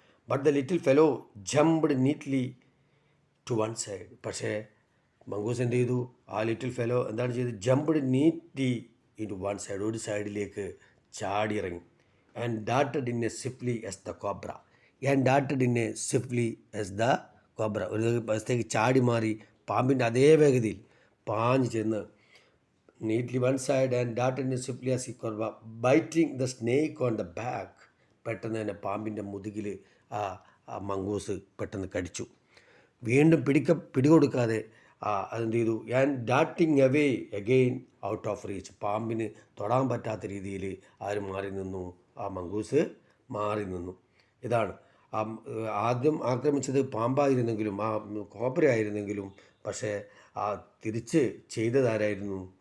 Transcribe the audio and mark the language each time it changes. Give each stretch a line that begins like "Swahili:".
English: But the little fellow jumped neatly to one side.
Malayalam: പക്ഷേ mongoose എന്ത് ചെയ്തു? ആ
English: little fellow
Malayalam: എന്താണ് ചെയ്തത്?
English: jumped neatly in to one side,
Malayalam: ഒരു സൈഡിലേക്ക് ചാടിയിറങ്ങി.
English: And darted in a swiftly as the cobra. And darted in a swiftly as the cobra.
Malayalam: ഒരു വശത്തേക്ക് ചാടി മാറി പാമ്പിൻ്റെ അതേ വേഗതയിൽ പാഞ്ഞ് ചെന്ന്
English: neatly one side and darted in swiftly as he could, biting the snake on the back.
Malayalam: പെട്ടെന്ന് തന്നെ പാമ്പിൻ്റെ മുതുകിൽ ആ മംഗൂസ് പെട്ടെന്ന് കടിച്ചു. വീണ്ടും പിടികൊടുക്കാതെ അതെന്ത് ചെയ്തു?
English: And darting away again out of reach.
Malayalam: പാമ്പിന് തൊടാൻ പറ്റാത്ത രീതിയിൽ ആര് മാറി നിന്നു? ആ മംഗൂസ് മാറി നിന്നു. ഇതാണ് ആദ്യം ആക്രമിച്ചത് പാമ്പായിരുന്നെങ്കിലും കോബ്ര ആയിരുന്നെങ്കിലും പക്ഷേ തിരിച്ച് ചെയ്തതാരായിരുന്നു?